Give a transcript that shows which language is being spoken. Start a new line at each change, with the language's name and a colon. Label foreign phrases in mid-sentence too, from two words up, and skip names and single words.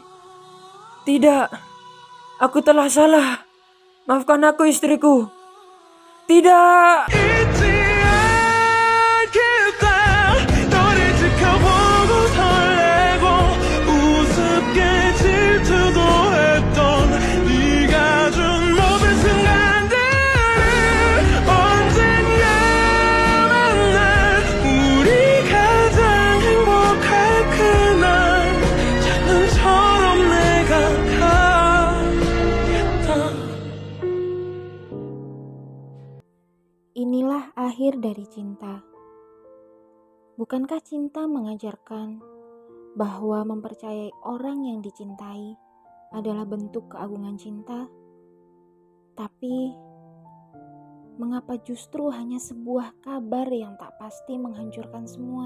Indonesian: Tidak. Aku telah salah. Maafkan aku, istriku. Tidak.
Korean: 잊지 않겠다 너를 지켜보고 설레고 우습게 질투도 했던 네가 준 모든 순간들을 언젠가 만날 우리 가장 행복할 그날 장난처럼 내가 가겠다
Indonesian: Inilah akhir dari cinta. Bukankah cinta mengajarkan bahwa mempercayai orang yang dicintai adalah bentuk keagungan cinta? Tapi, mengapa justru hanya sebuah kabar yang tak pasti menghancurkan semua?